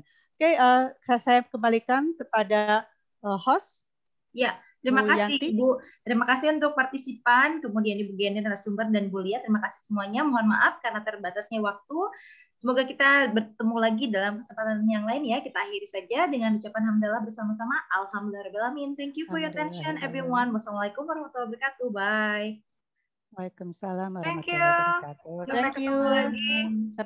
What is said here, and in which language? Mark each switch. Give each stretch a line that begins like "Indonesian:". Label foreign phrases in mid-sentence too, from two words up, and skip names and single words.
Indonesian: Oke, saya kembalikan kepada host. Ya, terima kasih Ibu. Terima kasih untuk partisipan, kemudian Ibu Gende narasumber dan Bu Lia. Terima kasih semuanya. Mohon maaf karena terbatasnya waktu. Semoga kita bertemu lagi dalam kesempatan yang lain ya. Kita akhiri saja dengan ucapan hamdalah bersama-sama.
Arabic: الحمد لله رب العالمين.
English: Thank you for your attention everyone.
Arabic: والسلام عليكم ورحمة الله وبركاته.
English: Bye.
Arabic: Waalaikumsalam
English: Thank
Arabic: warahmatullahi
English: you.
Arabic: wabarakatuh.
Indonesian: Sampai
English: Thank you.
Indonesian: ketemu lagi.